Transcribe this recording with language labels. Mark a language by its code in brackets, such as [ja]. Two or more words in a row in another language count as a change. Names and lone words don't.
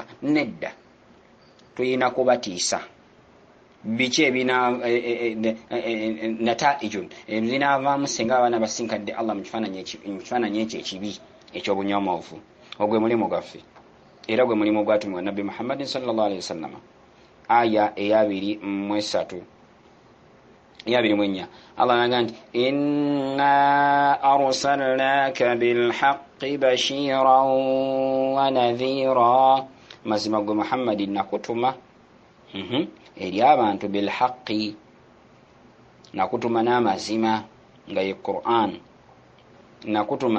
[lg] Nedda, tulina kubatiisa. Biki ebina nataijun ebinaavaamu singa abaana basinkadde Allah mu kifaananyi ekyo ekibi eky'obunyomoofu. Ogwe mulimu gwaffe, era gwe mulimu gwatumibwa Nabbi Muhammadin [ar] صلى الله عليه وسلم. [lg] Aya eya 23 eya 24 Allah anaga nti [ar] إنا أرسلناك بالحق بشيرا ونذيرا, [lg] mazima gwe Muhammadin nakutuma eri abantu bilhaqqi, nakutuma n'amazima nga ye Qur'an, nakutuma